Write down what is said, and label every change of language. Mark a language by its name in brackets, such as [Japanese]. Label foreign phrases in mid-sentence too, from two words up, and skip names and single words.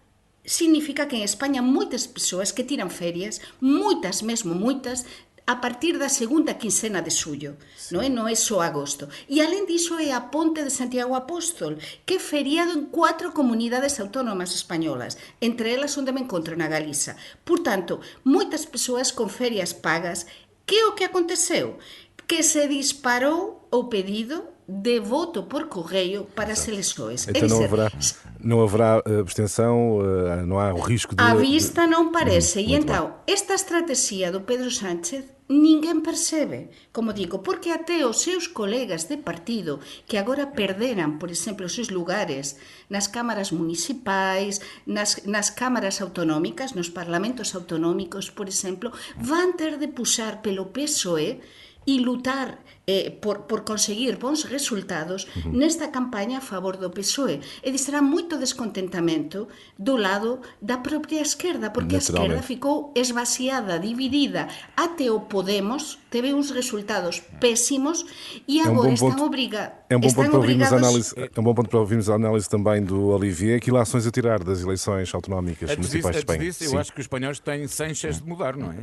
[Galician] Significa que en España moitas persoas que tiran ferias, moitas, mesmo moitas, a partir da segunda quincena de xullo, non é só agosto. E alén diso é a Ponte de Santiago Apóstol, que é feriado en 4 comunidades autónomas españolas, entre elas onde me encontro na Galiza. Por tanto, moitas persoas con ferias pagas. Que é o que aconteceu? Que se disparou o pedido de voto por correio para as elexoes. [Portuguese] Então não haverá abstenção, não há o risco de... [Galician] À vista non parece. E então, esta estrategia do Pedro Sánchez ninguén percebe, como digo, porque até os seus colegas de partido que agora perderan, por exemplo, os seus lugares nas cámaras municipais, nas cámaras autonómicas, nos parlamentos autonómicos, por exemplo, van ter de puxar pelo PSOE e lutar por conseguir bons resultados nesta campaña a favor do PSOE. E será moito descontentamento do lado da propia esquerda, porque a esquerda ficou esvaciada, dividida. Até o Podemos teve uns resultados pésimos e agora están obrigados. [Portuguese] É um bom ponto para ouvirmos a análise também do Olivier. Que ilações a tirar das eleições autonómicas municipais de Espanha? Eu acho que os espanhóis têm sem chance de mudar, não é?